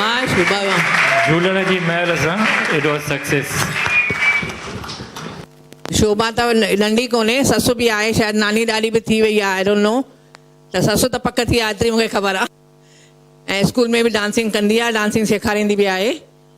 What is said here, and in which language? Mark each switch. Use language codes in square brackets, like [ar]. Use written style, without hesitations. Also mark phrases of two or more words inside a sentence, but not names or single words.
[sd] शुभा झूलण जी महर सां [en] it was success. [sd] शोभा त नंढी कोन्हे, ससु बि आहे, शायदि नानी ॾाॾी बि थी वई आहे, [en] I don't know. [sd] त ससु त पक थी आहे, एतिरी मूंखे ख़बर आहे। ऐं स्कूल में बि डांसिंग कंदी आहे, डांसिंग सेखारींदी बि आहे।